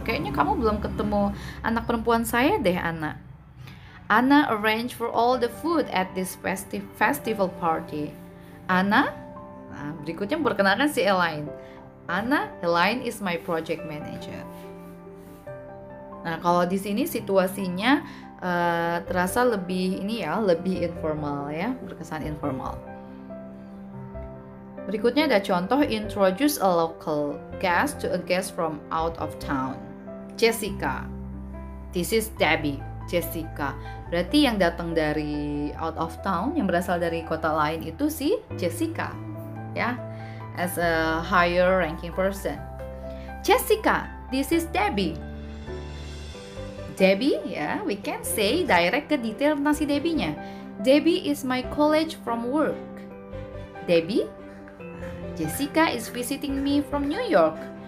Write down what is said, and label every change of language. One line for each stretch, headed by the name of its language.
Indonesian: Kayaknya kamu belum ketemu anak perempuan saya deh, Anna.
English: Anna arranged for all the food at this festival party.
Indonesian: Anna, nah, berikutnya memperkenalkan si Elaine.
English: Elaine is my project manager.
Indonesian: Nah, kalau di sini situasinya terasa lebih lebih informal ya, berkesan informal. Berikutnya ada contoh
English: introduce a local guest to a guest from out of town. Jessica. This is Debbie. Jessica.
Indonesian: Berarti yang datang dari
English: out of town,
Indonesian: yang berasal dari kota lain itu si Jessica. Ya.
English: As a higher ranking person. Jessica, this is Debbie. Debbie, ya, we can say direct
Indonesian: ke detail tentang si Debbie-nya.
English: Debbie is my colleague from work. Debbie, Jessica is visiting me from New York.